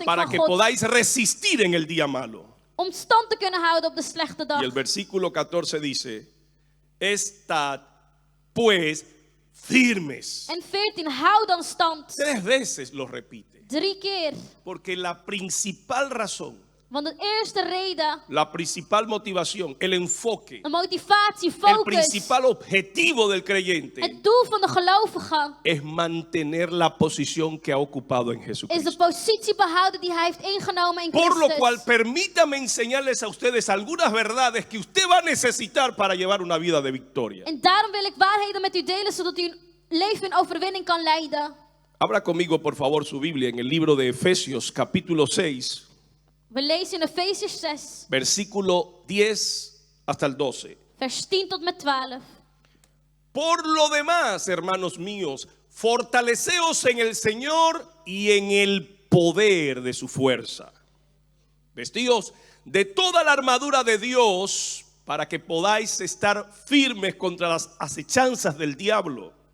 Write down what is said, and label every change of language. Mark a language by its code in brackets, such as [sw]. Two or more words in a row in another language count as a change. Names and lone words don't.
[es] Para [nl] van [es] que [nl] God [es] podáis resistir en el día malo. [nl] om stand te kunnen houden op de slechte dag. [es] Y el versículo 14 dice, estad pues firmes. [nl] En 14 hou dan stand. [es] 3 veces lo repite. [nl] 3 keer. [es] Porque la principal razón [nl] Want de eerste reden, [es] la principal motivación, el enfoque, [nl] een motivatie, [es] el [nl] focus, [es] principal objetivo del creyente [nl] het doel van de gelovige [es] es mantener la posición que ha ocupado en [nl] is de [es] Jesucristo. [nl] positie behouden die hij heeft ingenomen in [es] Por lo cual, [nl] Christus. [es] permítame enseñarles a ustedes algunas verdades que usted va a necesitar para llevar una vida de victoria. [nl] En daarom wil ik waarheden met u delen, zodat u een leven in overwinning kan leiden. [es] Abra conmigo, por favor, su Biblia en el libro de Efesios, capítulo 6, [nl] We lezen in Efesiërs 6, [es] versículo 10 hasta el 12. [nl] vers 10 tot met 12. [es] Por lo demás, hermanos míos, fortaleceos en el Señor y en el poder de su fuerza. Vestíos de toda la armadura de Dios para que podáis estar firmes contra las acechanzas del diablo.